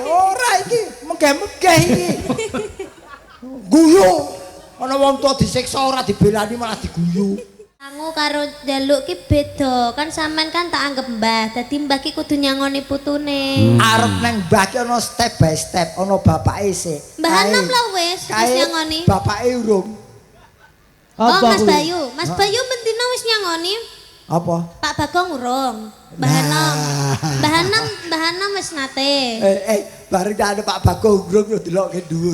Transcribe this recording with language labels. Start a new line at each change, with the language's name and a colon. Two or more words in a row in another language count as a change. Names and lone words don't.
Javanese: Ora iki, megah-megah iki. Guyu. Ana wong tuwa disiksa ora dibelani malah diguyu. Aku karo njaluk ki beda, kan sampean kan tak anggap mbah. Dadi mbah ki kudu nyangoni putune. Arep nang mbah ki ana
English: step by step,
Javanese: ana bapake sik. Mbah Anom lah wis nyangoni. Bapake urung. Oh, Mas Bayu. Mas Bayu mendina wis nyangoni. Apa? Pak Bagong urung. Mbah Anom. Mbah Anom wis nate. Bareng ada Pak Bagong urung yo delokke dhuwur.